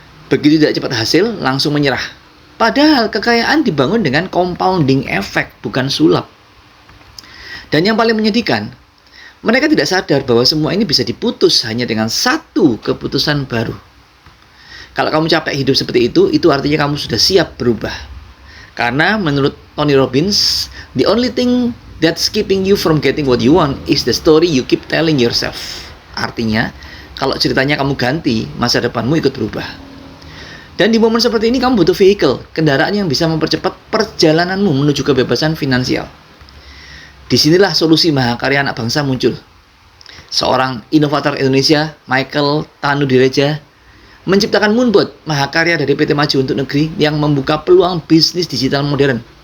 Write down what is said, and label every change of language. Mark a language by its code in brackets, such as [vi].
[id] Begitu tidak cepat hasil, langsung menyerah. Padahal kekayaan dibangun dengan compounding effect, bukan sulap. Dan yang paling menyedihkan, mereka tidak sadar bahwa semua ini bisa diputus hanya dengan satu keputusan baru. Kalau kamu capek hidup seperti itu artinya kamu sudah siap berubah. Karena menurut [en] Tony Robbins, the only thing that's keeping you from getting what you want is the story you keep telling yourself. [id] Artinya, kalau ceritanya kamu ganti, masa depanmu ikut berubah. Dan di momen seperti ini kamu butuh vehicle, kendaraan yang bisa mempercepat perjalananmu menuju kebebasan finansial. Disinilah solusi mahakarya anak bangsa muncul. Seorang inovator Indonesia, Michael Tanudireja, menciptakan Moonbot, mahakarya dari PT Maju Untuk Negeri yang membuka peluang bisnis digital modern.